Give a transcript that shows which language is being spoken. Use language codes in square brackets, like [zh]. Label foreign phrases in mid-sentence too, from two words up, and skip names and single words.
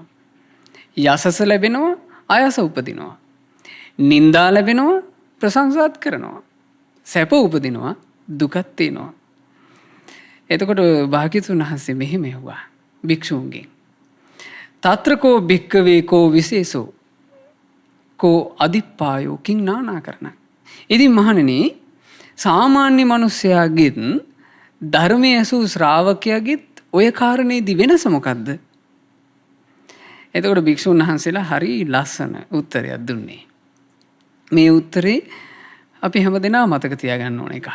[si] යසස ලැබෙනවා, අයස උපදිනවා. නින්දා ලැබෙනවා, ප්‍රශංසාත් කරනවා. සැප උපදිනවා, දුකත් තියෙනවා. එතකොට භාග්‍යතුන් වහන්සේ මෙහෙම ඇහුවා භික්ෂූන්ගෙන්. [pi] తත්‍රකෝ භික්කවේ කෝ විශේෂෝ කෝ අදිප්පායෝ කිං නානාකරණ. [si] ඉතින් මහණෙනි සාමාන්‍ය මිනිසයාගෙත් ධර්මයේ ඇසූ ශ්‍රාවකයාගෙත් ඔය කාරණේදී වෙනස මොකද්ද? එතකොට භික්ෂුන් වහන්සේලා හරි ලස්සන උත්තරයක් දුන්නේ. මේ උත්තරේ අපි හැමදෙනා මතක තියාගන්න ඕන එක.